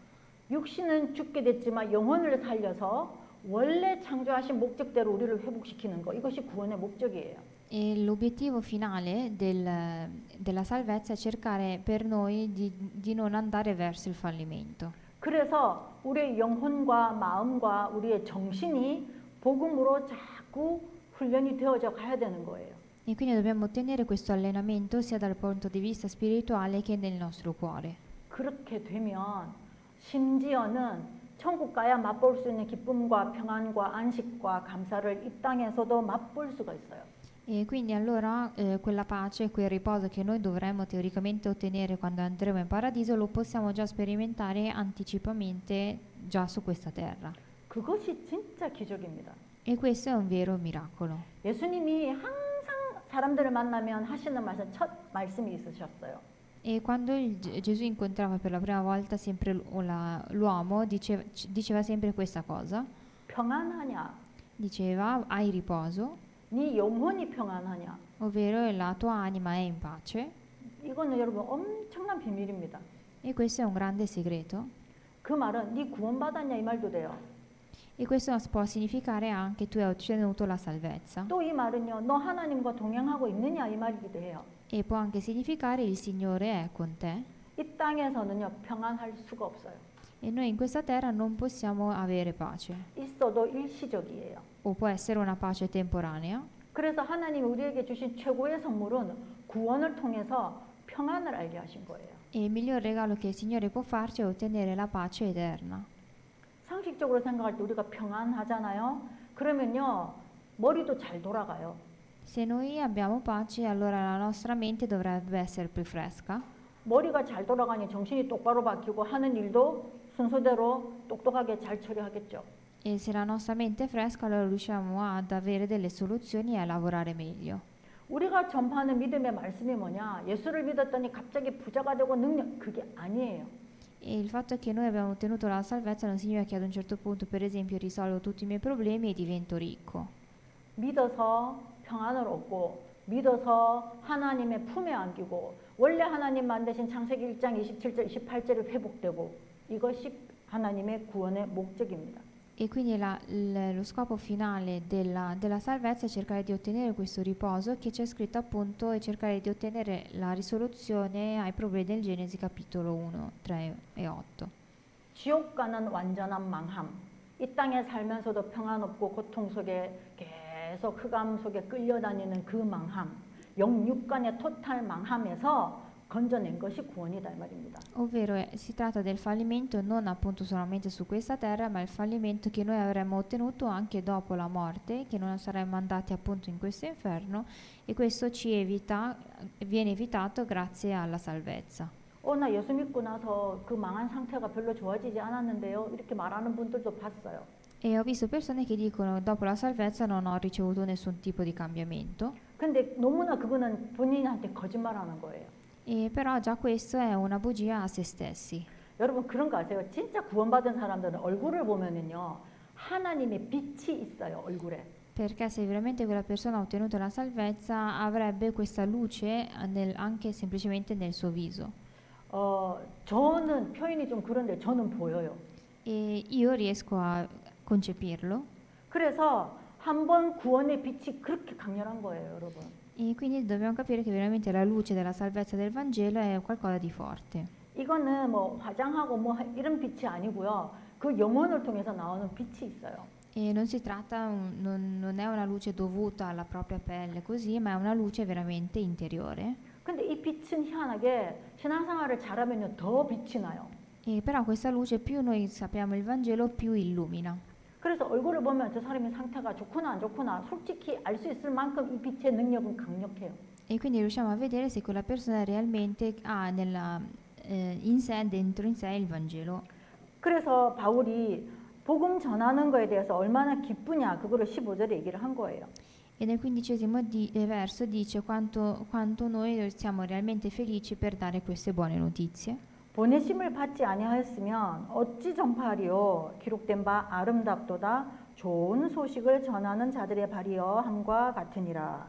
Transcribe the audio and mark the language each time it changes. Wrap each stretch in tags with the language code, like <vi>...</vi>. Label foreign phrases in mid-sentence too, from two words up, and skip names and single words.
<ko>육신은 죽게 됐지만 영혼을 살려서 원래 창조하신 목적대로 우리를 회복시키는 거. 이것이 구원의 목적이에요.</ko> <it>E l'obiettivo finale della salvezza è cercare per noi di non andare verso il fallimento.</it> <ko>그래서 우리의 영혼과 마음과 우리의 정신이 복음으로 자꾸 훈련이 되어져 가야 되는 거예요.</ko> <it>E quindi dobbiamo ottenere questo allenamento sia dal punto di vista spirituale che nel nostro cuore.</it> <ko>그렇게 되면 심지어는 천국 가야 맛볼 수 있는 기쁨과 평안과 안식과 감사를 이 땅에서도 맛볼 수가 있어요.</ko> <it>E quindi allora quella pace, quel riposo che noi dovremmo teoricamente ottenere quando andremo in paradiso lo possiamo già sperimentare anticipamente già su questa terra.</it> <ko>그것이 진짜 기적입니다.</ko> <it>E questo è un vero miracolo.</it> <ko>예수님이 항상 사람들을 만나면 하시는 말씀, 첫 말씀이 있으셨어요.</ko> <it>E quando Gesù incontrava per la prima volta sempre l'uomo, diceva sempre questa cosa.</it> <ko>평안하냐?</ko> <it>Diceva, hai riposo,</it> <ko>네 영혼이 평안하냐?</ko> <it>ovvero la tua anima è in pace.</it> <ko>이거는 여러분 엄청난 비밀입니다.</ko> <it>E questo è un grande segreto.</it> <ko>그 말은 네 구원받았냐 이 말도 돼요.</ko> <it>E questo può significare anche tu hai ottenuto la salvezza.</it> <ko>또 이 말은요, 너 하나님과 동행하고 있느냐 이 말이기도 해요.</ko> <it>E può anche significare il Signore è con te.</it> <ko>이 땅에서는요 평안할 수가 없어요.</ko> <it>E noi in questa terra non possiamo avere pace.</it> <ko>있어도 일시적이에요.</ko> <it>O può essere una pace temporanea.</it> <ko>그래서 하나님이 우리에게 주신 최고의 선물은 구원을 통해서 평안을 알게 하신 거예요.</ko> <it>E il miglior regalo che il Signore può farci è ottenere la pace eterna.</it> <ko>상식적으로 생각할 때 우리가 평안하잖아요. 그러면요 머리도 잘 돌아가요.</ko> <it>Se noi abbiamo pace, allora la nostra mente dovrebbe essere più fresca.</it> <ko>머리가 잘 돌아가니 정신이 똑바로 박히고 하는 일도 순서대로 똑똑하게 잘 처리하겠죠.</ko> <it>E se la nostra mente è fresca, allora riusciamo ad avere delle soluzioni e a lavorare meglio.</it> <ko>우리가 전파하는 믿음의 말씀이 뭐냐? 예수를 믿었더니 갑자기 부자가 되고 능력, 그게 아니에요.</ko> <it>E il fatto che noi abbiamo ottenuto la salvezza non significa che ad un certo punto, per esempio, risolvo tutti i miei problemi e divento ricco.</it> <ko>믿어서 평안을 얻고 믿어서 하나님의 품에 안기고 원래 하나님 만드신 창세기 1장 27절 28절이 회복되고 이것이 하나님의 구원의 목적입니다.</ko> <it>E quindi lo scopo finale della salvezza è cercare di ottenere questo riposo che c'è scritto appunto e cercare di ottenere la risoluzione ai problemi del Genesi capitolo 1, 3 e 8.</it> <ko>지옥 가는 완전한 망함. 이 땅에 살면서도 평안 없고 고통 속에 계속 흑암 속에 끌려다니는 그 망함. 영육간의 토탈 망함에서 건져낸 것이 구원이다 이 말입니다.</ko> <it>Ovvero si tratta del fallimento non appunto solamente su questa terra, ma il fallimento che noi avremmo ottenuto anche dopo la morte, che non saremmo andati appunto in questo inferno, e questo viene evitato grazie alla salvezza.</it> <ko>나 예수 믿고 나서 그 망한 상태가 별로 좋아지지 않았는데요. 이렇게 말하는 분들도 봤어요.</ko> <it>E ho visto persone che dicono dopo la salvezza non ho ricevuto nessun tipo di cambiamento.</it> <ko>근데 너무나 그거는 본인한테 거짓말하는 거예요.</ko> <it>E però già questo è una bugia a se stessi.</it> <ko>여러분 그런 거 아세요? 진짜 구원받은 사람들은 얼굴을 보면은요 하나님의 빛이 있어요 얼굴에.</ko> <it>Perché se veramente quella persona ha ottenuto la salvezza, avrebbe questa luce anche semplicemente nel suo viso.</it> <ko>저는 표현이 좀 그런데 저는 보여요.</ko> <it>E io riesco a concepirlo.</it> <ko>그래서 한번 구원의 빛이 그렇게 강렬한 거예요, 여러분.</ko> <it>E quindi dobbiamo capire che veramente la luce della salvezza del Vangelo è qualcosa di forte.</it> <ko>이거는 뭐 화장하고 뭐 이런 빛이 아니고요. 그 영혼을 통해서 나오는 빛이 있어요.</ko> <it>E non si tratta, non è una luce dovuta alla propria pelle così, ma è una luce veramente interiore.</it> <ko>근데 이 빛은 희한하게 신앙생활을 잘하면 더 빛이 나요.</ko> <it>E però questa luce più noi sappiamo il Vangelo, più illumina.</it> <ko>그래서 얼굴을 보면 저 사람의 상태가 좋구나 안 좋구나 솔직히 알 수 있을 만큼 이 빛의 능력은 강력해요.</ko> <it>E quindi riusciamo a vedere se quella persona realmente ha in sé, dentro in sé il Vangelo.</it> <ko>그래서 바울이 복음 전하는 거에 대해서 얼마나 기쁘냐 그거를 15절에 얘기를 한 거예요.</ko> <it>E nel 15° verso dice quanto noi siamo realmente felici per dare queste buone notizie.</it> <ko>보내심을 받지 아니하였으면 어찌 전파하리요 기록된 바 아름답도다 좋은 소식을 전하는 자들의 발이여 함과 같으니라.</ko>